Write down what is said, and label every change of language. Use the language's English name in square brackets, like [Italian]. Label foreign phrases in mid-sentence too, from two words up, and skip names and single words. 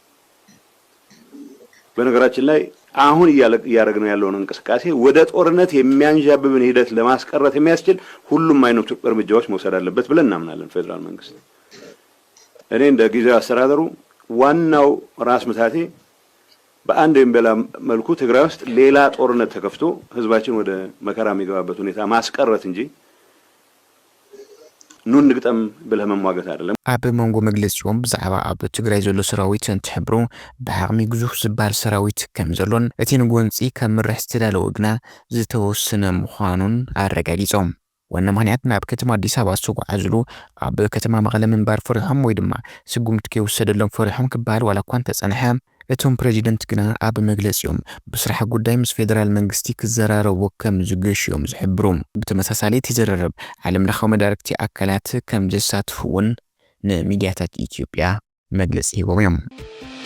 [Amharic] በነገራችን ላይ አሁን እያደረግነው ያለውን እንቅስቃሴ ወደ ጦርነት የሚያንዣብብን ሂደት ለማስቀረት የሚያስችል ሁሉም አይነት እርምጃዎች መውሰድ አለበት ብለን እናምናለን። ፌደራል መንግስት እኔ እንደ ጊዜያዊ አስተዳደሩ ዋናው ራስ ምታቴ በአንድ ወይም በሌላ መልኩ ትግራይ ውስጥ ሌላ ጦርነት ተከፍቶ ህዝባችን ወደ መከራ የሚገባበት ሁኔታ ማስቀረት እንጂ [Tigrinya] ኑን ንግጠም [Amharic] ብለህ መሟገት አይደለም። [Tigrinya] ኣብ መንጎ መግለፂኦም ብዛዕባ ኣብ ትግራይ ዘሎ ሰራዊት እንትሕብሩ ብዓቕሚ ግዙፍ ዝባል ሰራዊት ከም ዘሎን እቲ ንጎንፂ ከም ምርሕ ዝተዳለወ ግና ዝተወሰነ ምዃኑን ኣረጋጊፆም ዋና ምክንያት ናብ ከተማ ኣዲስ ኣበባ ዝተጓዓዝሉ ኣብ ከተማ መቐለ ምንባር ፈሪሖም ወይ ድማ ስጉምቲ ከይወሰደሎም ፈሪሖም ክበሃል ዋላ እኳ እንተፀንሐ እቶም ፕሬዚደንት ግና ኣብ መግለፂኦም ብስራሕ ጉዳይ ምስ ፌደራል መንግስቲ ክዘራረቡ ከም ዝገሽዮም ዝሕብሩ ብተመሳሳሊ ተዘራረብ ዓለም ለኻዊ መዳርክቲ ኣካላት ከም ዘሳትፉውን ንሚድያታት ኢትዮጵያ መግለፂ ሂቦም እዮም።